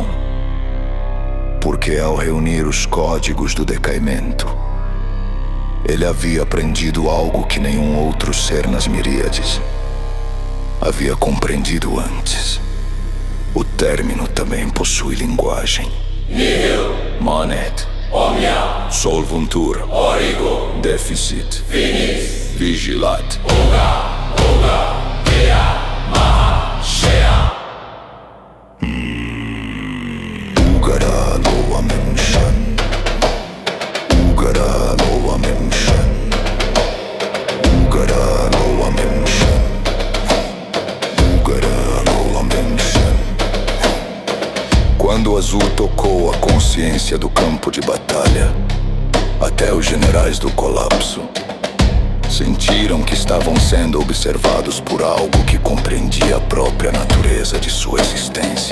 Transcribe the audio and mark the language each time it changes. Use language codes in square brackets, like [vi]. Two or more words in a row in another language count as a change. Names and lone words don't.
[pt] Porque ao reunir os códigos do decaimento, ele havia aprendido algo que nenhum outro ser nas miríades havia compreendido antes. O término também possui linguagem. [la] Nihil, Manet, Omnia, Solvuntur, Origo, Deficit, Finis, Vigilat, Uga, Gea, Maha, Shea. Ugara, Louamen, Shen. Ugara, Louamen, Shen. Ugara, Louamen, Shen. Ugara, Louamen, Shen. [pt] Quando o azul tocou a consciência do campo de batalha, até os generais do colapso sentiram que estavam sendo observados por algo que compreendia a própria natureza de sua existência.